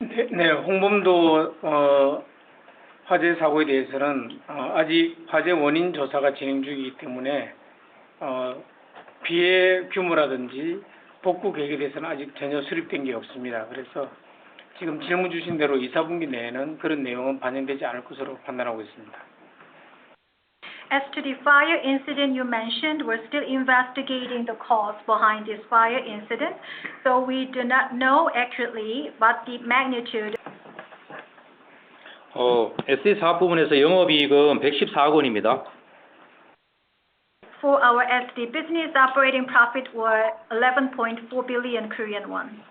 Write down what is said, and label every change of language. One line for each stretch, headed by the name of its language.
Korean: 네, 홍범도 화재 사고에 대해서는 아직 화재 원인 조사가 진행 중이기 때문에 피해 규모라든지 복구 계획에 대해서는 아직 전혀 수립된 게 없습니다. 그래서 지금 질문 주신 대로 2, 4분기 내에는 그런 내용은 반영되지 않을 것으로 판단하고 있습니다.
English: As to the fire incident you mentioned, we're still investigating the cause behind this fire incident, so we do not know accurately what the magnitude.
Korean: SD 사업 부분에서 영업이익은 114억 원입니다.
English: For our SD business, operating profit were 11.4 billion Korean won.